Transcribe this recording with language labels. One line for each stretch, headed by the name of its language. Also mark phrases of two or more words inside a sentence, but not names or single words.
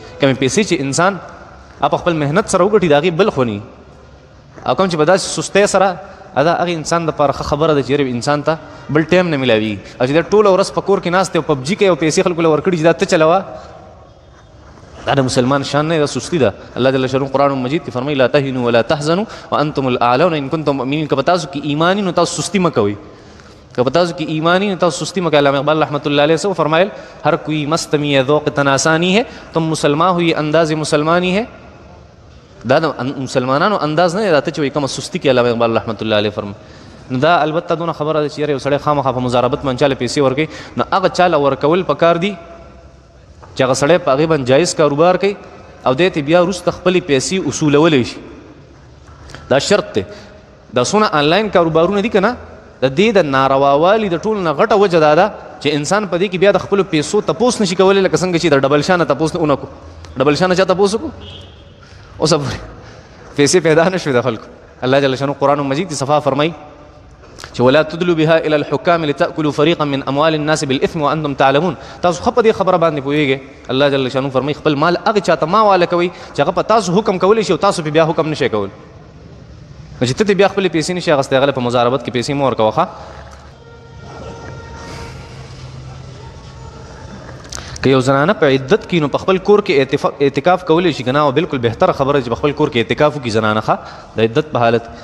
Pashto: کمې پیسې چې انسان په خپل محنت سره وګټي د هغې بل خو نه، او کوم چې په داسې سستۍ سره دا هغې انسان دپاره ښه خبره ده چې یاره انسان ته بل ټایم نه میلاویږي، او چې دا ټوله ورځ په کور کې ناست دی او پبجي کوي او پیسې خلکو له ورکړي چې دا ته چلوه، دا د مسلمان شان نه، دا سستی ده. الله جل شانه قرآن مجید کې فرمایي
Arabic: لا تهنوا ولا تحزنوا وانتم الاعلون ان کنتم مؤمنین.
Pashto: که په تاسو کې ایمانی نو تاسو سستی مه کوئ، که په تاسو کې ایمانی نو تاسو سستی مه کوئ.
Urdu: علامه اقبال
Arabic: رحمۃ اللہ علیہ
Urdu: سے فرمایل ہر کوئی مستمی ذوق تناسانی ہے تم مسلمان ہوئی انداز مسلمانی ہے.
Pashto: دا د مسلمانانو انداز نه دی، دا ته چې وایي کومه سستي کې علامه اقبال
Arabic: رحمۃ اللہ علیہ
Pashto: فرمایي. نو دا البته دونه خبره ده چې یو سړی خامخا په مضاربت باندې چاله پیسې ورکوي نو هغه چاله ورکول پکار دي چې هغه سړی په هغې باندې جایز کاروبار کوي او دی ته بیا وروسته خپلې پیسې اصولولی شي. دا شرط دی. دا څونه آنلاین کاروبارونه دي که نه، د دې د نارووالي د ټولو نه غټه وجه دا ده چې انسان په دې کې بیا د خپلو پیسو تپوس نشي کولی، لکه څنګه چې د ډبل شاه نه تپوس ونه کړو. ډبل شاه نه چا تپوس وکړو؟ اوسه پورې پیسې پیدا نه شوې د خلکو. الله جل شانه قرآن مجید کې صفا فرمایي چې
Arabic: ولا تدلوا بها الى الحكام لتاكلوا فريقا من اموال الناس بالاثم وانتم تعلمون.
Pashto: تاسو خو په دې خبره باندې پوهیږئ.
Arabic: الله جل شانو
Pashto: فرمایي خپل مال هغه چاته ما واله کوي چې هغه په تاسو حکم کولی شي او تاسو په بیا حکم نشئ کول. چې ته بیا خپل پیسې نشي اخیستی هغه په مضاربت کې پیسې مو ورکوه. که یو زنانه په عدت کې نو په خپل کور کې اعتکاف کولی شي که نه، او بالکل بهتره خبره چې په خپل کور کې اعتکاف وکړي زنانه ښه د عدت په حالت.